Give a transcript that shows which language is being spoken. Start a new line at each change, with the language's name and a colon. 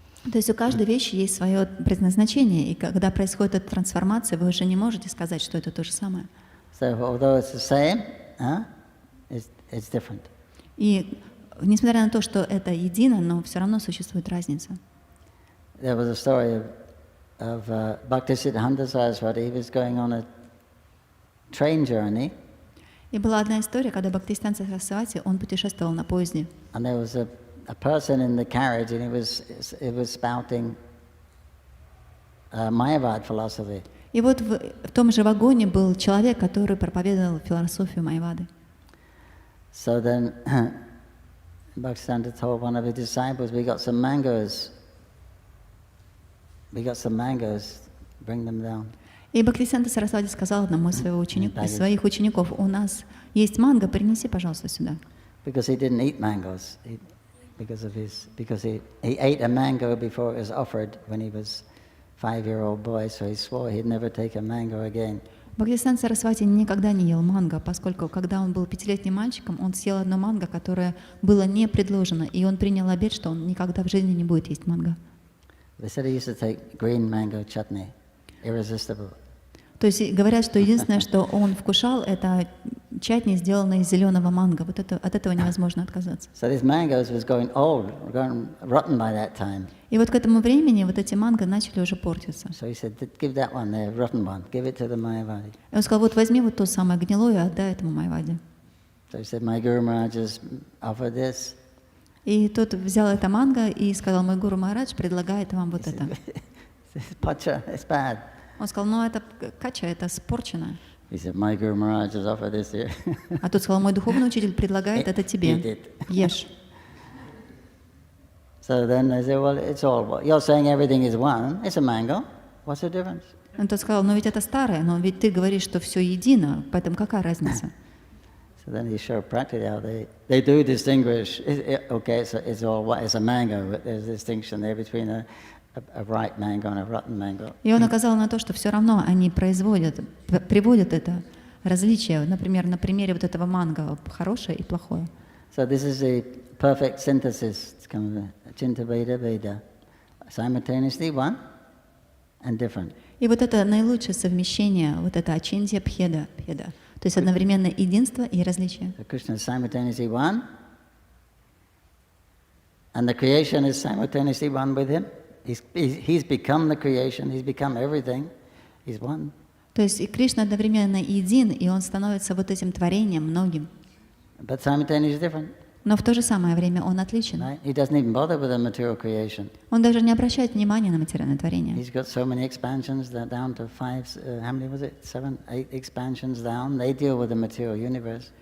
Russian: То есть у каждой вещи есть свое предназначение, и когда происходит эта трансформация, вы уже не можете сказать, что это то же самое.
English: So although it's the same, it's different.
Russian: И несмотря на то, что это едино, но все равно существует разница.
English: There was a story of Bhaktisiddhanta Saraswati. He was going on a train journey.
Russian: И была одна история, когда Бхактисиданта Сарасвати, он путешествовал на поезде.
English: And there was a person in the carriage, and he was spouting Mayavad philosophy.
Russian: И вот в том же вагоне был человек, который проповедовал философию Майявады.
English: So then Bhaktisiddhanta told one of his disciples, we got some mangoes, bring them down.
Russian: И Бхактисиданта Сарасвати сказал одному из своих учеников, у нас есть манго, принеси, пожалуйста, сюда.
English: Because he didn't eat mangoes, because he ate a mango before it was offered when he was a 5-year-old boy, so he swore he'd never take a mango again.
Russian: Бхактисиданта Сарасвати никогда не ел манго, поскольку когда он был 5-летним мальчиком, он съел одно манго, которое было не предложено, и он принял обет, что он никогда в жизни не будет есть манго.
English: They said he used to take green mango chutney, irresistible.
Russian: То есть говорят, что единственное, что он вкушал, это чатни, сделанные из зеленого манго. Вот от этого невозможно отказаться.
English: So these mangoes was going old, going rotten by that time.
Russian: И вот к этому времени вот эти манго начали уже портиться.
English: So he said, give that one there, rotten one, give it to the Mayavadi.
Russian: И он сказал, вот возьми вот то самое гнилое и отдай этому Майяваде.
English: So he said, my Guru Maharaj just offered this.
Russian: И тот взял это манго и сказал, мой Гуру Махарадж предлагает вам вот это.
English: Pacha, it's bad.
Russian: Он сказал, ну это кача, это спорчено.
English: He said, my Guru Maharaj has offered this here.
Russian: А тут сказал, мой духовный учитель предлагает это тебе. Ешь.
English: So then they said, well, it's all one. You're saying everything is one. It's a mango. What's the difference?
Russian: Он тот сказал, ну ведь это старое, но ведь ты говоришь, что все едино, поэтому какая разница?
English: So then he showed practically how they do distinguish. Okay, it's all one. It's a mango, but there's a distinction there between a ripe mango and a rotten mango.
Russian: И он указал на то, что все равно они приводят это различие, например, на примере вот этого манго, хорошее и плохое.
English: So this is the perfect synthesis. It's kind of a Chinta Veda Veda, simultaneously one and different.
Russian: И вот это наилучшее совмещение, вот это ачинтья бхеда, то есть одновременно единство и различие.
English: So Krishna is simultaneously one, and the creation is simultaneously one with him. He's become the creation. He's become everything. He's one.
Russian: То есть и Кришна одновременно един, и он становится вот этим творением многим.
English: But simultaneously different.
Russian: Но в то же самое время он отличен.
English: Right? He doesn't even bother with the material creation.
Russian: Он даже не обращает внимания на материальное творение.
English: He's got so many expansions down to 5. How many was it? 7, 8 expansions down. They deal with the material universe.